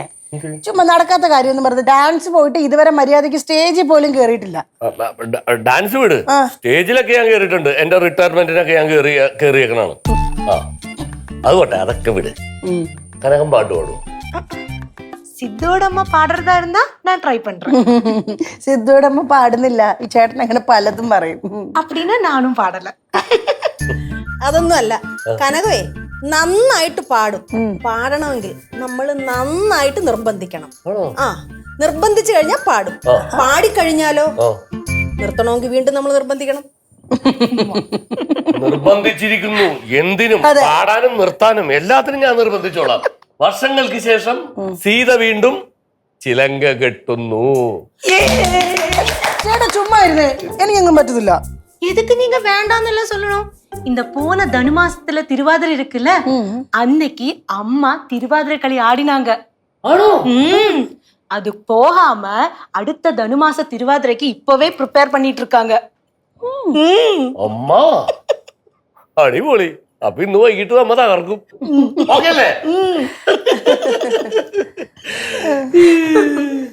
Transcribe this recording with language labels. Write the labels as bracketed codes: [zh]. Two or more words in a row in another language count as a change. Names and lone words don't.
[ml] ചുമ്മാ നടക്കാത്ത കാര്യം എന്ന് പറഞ്ഞത്. ഡാൻസ് പോയിട്ട് ഇതുവരെ മര്യാദക്ക് സ്റ്റേജിൽ പോലും കേറിയിട്ടില്ല. ഡാൻസ് വിട്, സ്റ്റേജിലൊക്കെ ഞാൻ കേറിയിട്ടുണ്ട്. എന്റെ റിട്ടയർമെന്റിനൊക്കെ ഞാൻ കേറിയേക്കണാണ്. ആ, അതുകൊട്ടെ, അതൊക്കെ വിട്. കനകം പാട്ട് പാടുവോ? [ta] സിദ്ധുவோட அம்மா பாடுறதா இருந்தா நான் ட்ரை பண்றேன். [ml] സിദ്ധുയുടെ അമ്മ പാടുന്നില്ല. ഈ ചേട്ടൻ അങ്ങനെ പലതും പറയും. [ta] அப்படின்னா நானும் பாடல. [ml] അതൊന്നും അല്ല കനകവേ, നന്നായിട്ട് പാടും. പാടണമെങ്കിൽ നമ്മൾ നന്നായിട്ട് നിർബന്ധിക്കണം. നിർബന്ധിച്ചു കഴിഞ്ഞാൽ പാടും. പാടിക്കഴിഞ്ഞാലോ നിർത്തണമെങ്കിൽ വീണ്ടും നമ്മൾ നിർബന്ധിക്കണം. നിർബന്ധിച്ചിരിക്കുന്നു. എന്തിനും, പാടാനും നിർത്താനും എല്ലാത്തിനും ഞാൻ നിർബന്ധിച്ചോളാം. വർഷങ്ങൾക്ക് ശേഷം സീത വീണ്ടും ചിലങ്ക കെട്ടുന്നു. ചേട്ടാ ചുമ്മാ ഇരുന്നേ, എനിക്കെങ്ങും പറ്റത്തില്ല. [ta] எதுக்கு நீங்க வேண்டாம்னு சொல்லணும்? இந்த போன தனுமாசத்துல திருவாதிரை இருக்குல்ல, அன்னைக்கு அம்மா திருவாதிரை களி ஆடினாங்க. அது போகாம அடுத்த தனுமாச திருவாதிரைக்கு இப்பவே ப்ரிப்பேர் பண்ணிட்டு இருக்காங்க. [ml] അമ്മ അടിപൊളി. അപ്പൊ ഇന്ന് വൈകിട്ട് നമ്മ തകർക്കും. ഓക്കേ അല്ലേ?